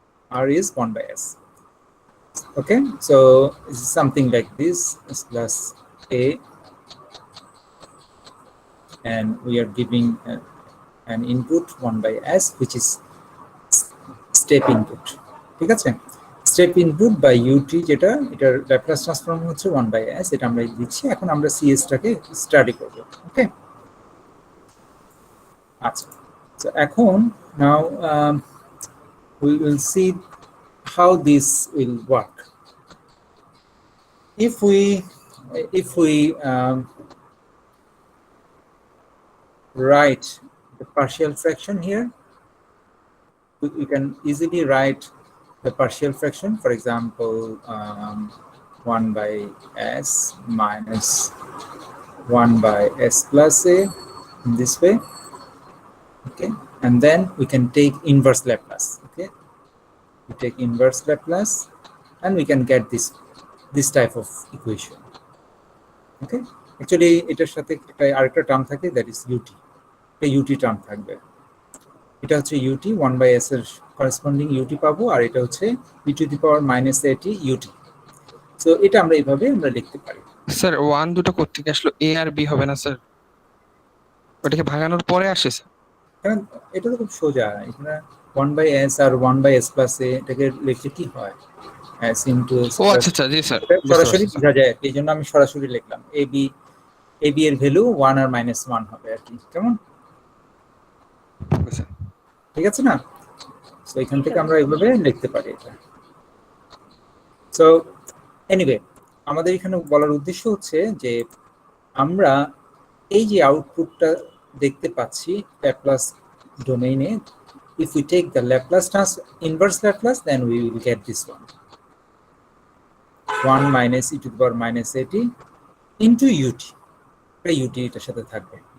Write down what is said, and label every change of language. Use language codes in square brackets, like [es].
[en] R is 1 by S. Okay, so this is something like this, S plus A, and we are giving an input 1 by S, which is step input. [bn] ঠিক আছে, step input by UT, যেটা এটার Laplace transform হচ্ছে 1 by s, এটা আমরা দিচ্ছি। এখন আমরা সিএস টাকে স্টাডি করব। ওকে, আচ্ছা, তো এখন নাও [en] we will see how this will work. If we write the partial fraction here, we can easily write the partial fraction, for example, 1 by s minus 1 by s plus a, in this way. Okay, and then we can take inverse Laplace. Okay, we take inverse Laplace and we can get this type of equation. [bn] Okay, actually এটার সাথে আরেকটা term থাকে, [en] that is ut, [bn] একটা ut term থাকবে। এটা হচ্ছে ut, 1 by s এর corresponding ut পাবো, আর এটা হচ্ছে [en] e to the power minus at ut. [bn] So এটা আমরা এইভাবে আমরা লিখতে পারি। স্যার 1 দুটো করতে কি আসলে a আর b হবে না স্যার? ওটাকে ভাঙানোর পরে আসে স্যার? কারণ এটা তো খুব সোজা, এখানে 1 by s আর 1 by s plus a এটাকে লিখলে কি হয়, s into s। ও আচ্ছা আচ্ছা, জি স্যার, সরাসরি বোঝা যায়, এই জন্য আমি সরাসরি লিখলাম ab এর ভ্যালু 1 আর -1 হবে আর কি, কেমন? ঠিক আছে না? সো এখান থেকে আমরা এইভাবে লিখতে পারি এটা। সো এনিওয়ে, আমাদের এখানে বলার উদ্দেশ্য হচ্ছে যে আমরা এই যে আউটপুটটা দেখতে পাচ্ছি ল্যাপ্লাস ডোমেইনে, [en] if we take the Laplace inverse Laplace, then we will get this one, 1 minus e to the power minus at into ut, [bn] ut এটার সাথে থাকবে।